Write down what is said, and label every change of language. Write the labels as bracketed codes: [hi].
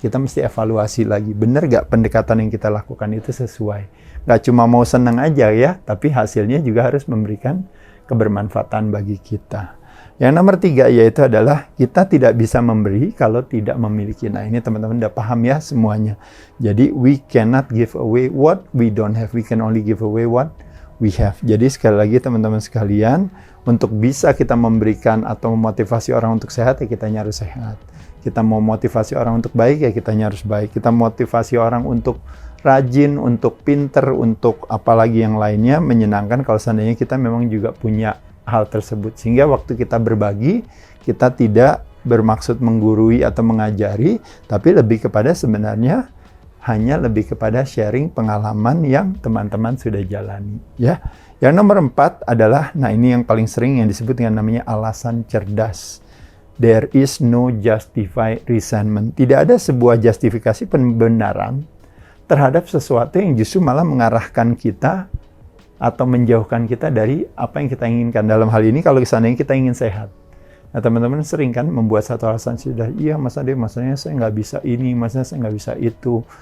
[id] Kita mesti evaluasi lagi. Benar gak pendekatan yang kita lakukan itu sesuai? Gak cuma mau senang aja ya, tapi hasilnya juga harus memberikan kebermanfaatan bagi kita. Yang nomor 3 yaitu adalah kita tidak bisa memberi kalau tidak memiliki. Nah ini teman-teman udah paham ya semuanya. Jadi [en] we cannot give away what we don't have. We can only give away what we have. [id] Jadi sekali lagi teman-teman sekalian, untuk bisa kita memberikan atau memotivasi orang untuk sehat ya kita harus sehat. Kita mau motivasi orang untuk baik ya kita harus baik. Kita motivasi orang untuk rajin, untuk pinter, untuk apalagi yang lainnya menyenangkan kalau seandainya kita memang juga punya hal tersebut. Sehingga waktu kita berbagi, kita tidak bermaksud menggurui atau mengajari, tapi lebih kepada sebenarnya hanya lebih kepada sharing pengalaman yang teman-teman sudah jalani. Ya. Yang nomor 4 adalah, nah ini yang paling sering yang disebut dengan namanya alasan cerdas. [en] There is no justified resentment. [id] Tidak ada sebuah justifikasi pembenaran terhadap sesuatu yang justru malah mengarahkan kita atau menjauhkan kita dari apa yang kita inginkan. Dalam hal ini kalau seandainya kita ingin sehat. Nah teman-teman sering kan membuat satu alasan sudah, iya Mas Ade, maksudnya saya nggak bisa ini, maksudnya saya nggak bisa itu.